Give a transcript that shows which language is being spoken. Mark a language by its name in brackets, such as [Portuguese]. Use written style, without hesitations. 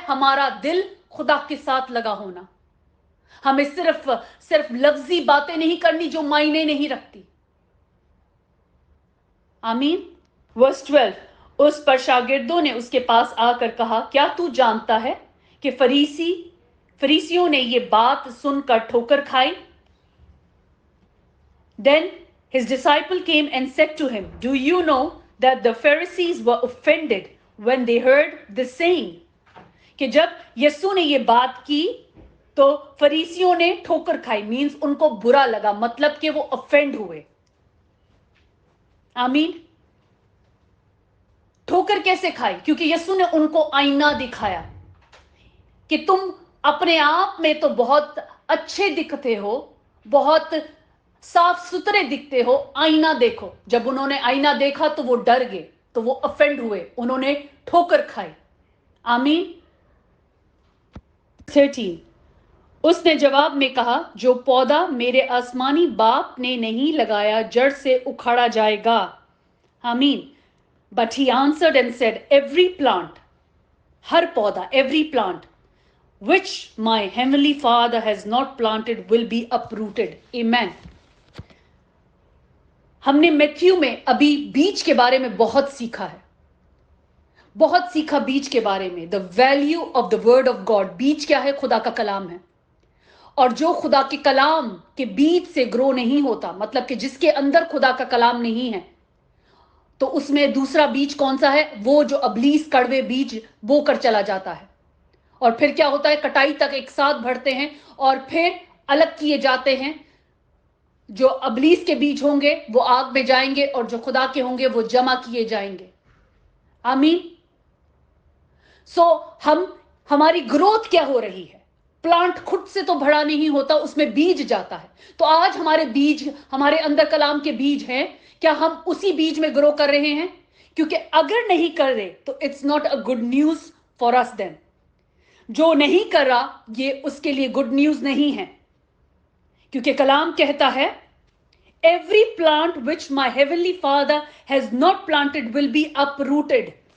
[Hindi] हमारा दिल खुदा के साथ लगा होना। हमें सिर्फ लफ्जी बातें नहीं करनी जो मायने नहीं रखती। आमीन। वर्स 12, उस पर शागिर्दों ने उसके पास आकर कहा, क्या तू जानता है कि फरीसियों ने ये बात सुनकर ठोकर खाई? [English] Then his disciple came and said to him, do you know that the Pharisees were offended when they heard this saying? [Hindi] कि जब यीशु ने ये बात की तो फरीसियों ने ठोकर खाई, मीन्स उनको बुरा लगा, मतलब कि वो ऑफेंड हुए। आमीन। ठोकर कैसे खाई? क्योंकि यीशु ने उनको आईना दिखाया कि तुम अपने आप में तो बहुत अच्छे दिखते हो, बहुत साफ सुथरे दिखते हो, आईना देखो। जब उन्होंने आईना देखा तो वो डर गए, तो वो ऑफेंड हुए, उन्होंने ठोकर खाई। आमीन। 13, उसने जवाब में कहा, जो पौधा मेरे आसमानी बाप ने नहीं लगाया जड़ से उखाड़ा जाएगा। आमीन। [English] But he answered and said, every plant, [Hindi] हर पौधा, [English] every plant which my heavenly Father has not planted will be uprooted. Amen. [Hindi] हमने मैथ्यू में अभी बीज के बारे में बहुत सीखा है, बहुत सीखा बीज के बारे में। [English] The value of the word of God. [Hindi] बीज क्या है? खुदा का कलाम है। और जो खुदा के कलाम के बीज से ग्रो नहीं होता, मतलब कि जिसके अंदर खुदा का कलाम नहीं है, तो उसमें दूसरा बीज कौन सा है? वो जो अबलीस कड़वे बीज बो कर चला जाता है। और फिर क्या होता है? कटाई तक एक साथ बढ़ते हैं और फिर अलग किए जाते हैं। जो अबलीस के बीज होंगे वो आग में जाएंगे और जो खुदा के होंगे वो जमा किए जाएंगे। आमीन। सो हमारी ग्रोथ क्या हो रही है? प्लांट खुद से तो बड़ा नहीं होता, उसमें बीज जाता है। तो आज हमारे बीज, हमारे अंदर कलाम के बीज हैं, क्या हम उसी बीज में ग्रो कर रहे हैं? क्योंकि अगर नहीं कर रहे तो [English] It's not a good news for us then. [Hindi] जो नहीं कर रहा ये उसके लिए गुड न्यूज नहीं है, क्योंकि कलाम कहता है [English] Every plant which my heavenly Father has not planted will be uprooted.